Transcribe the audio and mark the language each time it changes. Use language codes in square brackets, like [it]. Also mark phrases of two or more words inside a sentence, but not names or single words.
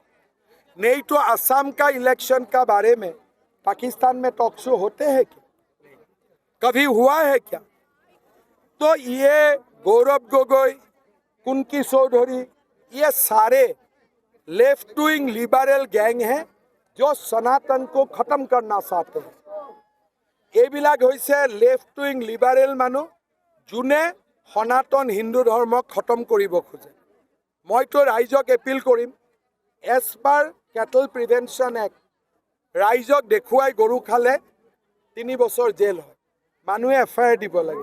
[hi] नहीं तो असम का इलेक्शन का बारे में पाकिस्तान में [en] talk show [hi] होते हैं क्या, कभी हुआ है क्या। तो ये गौरव गगोई, कुंकी चौधरी, ये सारे [en] left wing liberal gang [hi] हैं जो सनातन को खत्म करना चाहते हैं। [as] এইবিলাক হৈছে [en] left wing liberal [as] মানুহ যোনে সনাতন হিন্দু ধৰ্মক খতম কৰিব খোজে। মইতো ৰাইজক এপিল কৰিম, [en] as per cattle prevention act [as] ৰাইজক দেখুৱাই গৰু খালে 3 বছৰ জেল হয়, মানুহে এফআইআৰ দিব লাগে।